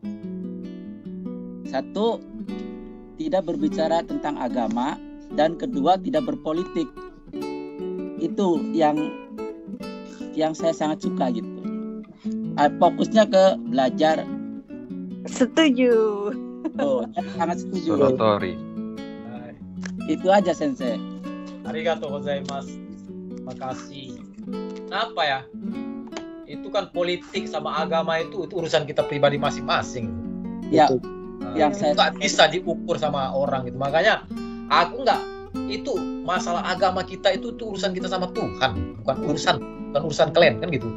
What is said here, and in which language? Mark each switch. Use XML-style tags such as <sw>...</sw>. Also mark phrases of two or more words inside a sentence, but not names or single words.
<id>Satu, tidak berbicara tentang agama, dan kedua, tidak berpolitik. Itu yang saya sangat suka gitu. Fokusnya ke belajar. Setuju. Sangat setuju. Sorotori. Itu aja Sensei.</id> <ja>ありがとうございます.</ja> <id>Makasih. Kenapa ya? Itu kan politik sama agama itu urusan kita pribadi masing-masing. Ya. Yang saya nggak bisa diukur sama orang gitu, makanya aku nggak, itu masalah agama kita itu urusan kita sama Tuhan, bukan urusan kalian kan gitu.</id>